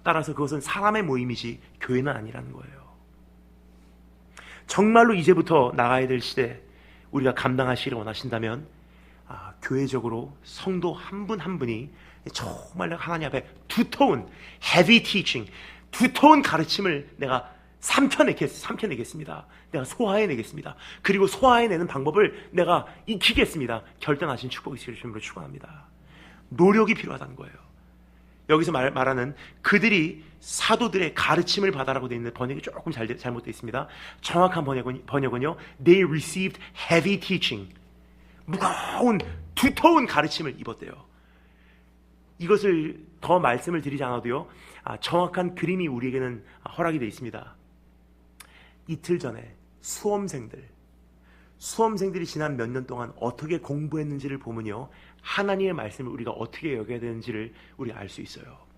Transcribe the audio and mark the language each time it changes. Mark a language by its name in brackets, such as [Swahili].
[Korean] 따라서 그것은 사람의 모임이지 교회는 아니라는 거예요. 정말로 이제부터 나가야 될 시대, 우리가 감당하시기를 원하신다면 교회적으로 성도 한 분 한 분이 정말 하나님 앞에 두터운 [English] heavy teaching, [Korean] 두터운 가르침을 내가 삼켜내겠습니다. 내가 소화해내겠습니다. 그리고 소화해내는 방법을 내가 익히겠습니다. 결단하신 축복이 있으시길 주님으로 축원합니다. 노력이 필요하다는 거예요. 여기서 말하는 그들이 사도들의 가르침을 받아라고 되어 있는 번역이 조금 잘못되어 있습니다. 정확한 번역은요, [English] They received heavy teaching. [Korean] 무거운 두터운 가르침을 입었대요. 이것을 더 말씀을 드리지 않아도요, 정확한 그림이 우리에게는 허락이 되어 있습니다. 이틀 전에 수험생들이 지난 몇 년 동안 어떻게 공부했는지를 보면요, 하나님의 말씀을 우리가 어떻게 여겨야 되는지를 우리가 알 수 있어요.